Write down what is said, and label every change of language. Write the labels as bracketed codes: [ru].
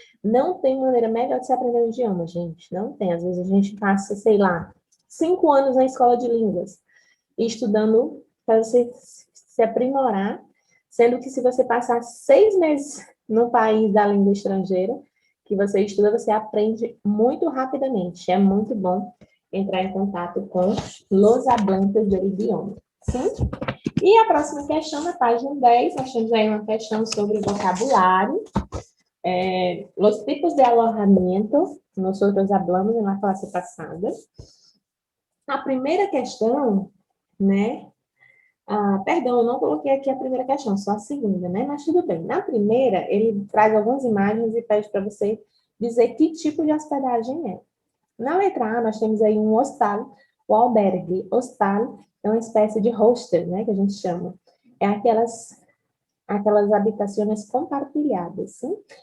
[pt] Não tem maneira melhor de se aprender um idioma, gente. Não tem. Às vezes a gente passa, sei lá, 5 anos na escola de línguas, estudando para você se aprimorar, sendo que se você passar 6 meses no país da língua estrangeira que você estuda, você aprende muito rapidamente. É muito bom entrar em contato com [es] los hablantes del idioma. [pt] Sim? E a próxima questão, na página 10, nós temos aí uma questão sobre vocabulário. [es] Los tipos de alojamiento, nosotros hablamos [pt] na classe passada. A primeira questão, né? Perdão, eu não coloquei aqui a primeira questão, só a segunda, né? Mas tudo bem. Na primeira, ele traz algumas imagens e pede para você dizer que tipo de hospedagem é. Na letra A, nós temos aí um hostal, o albergue. Hostal é uma espécie de hostel, né, que a gente chama. É aquelas habitações compartilhadas, sim?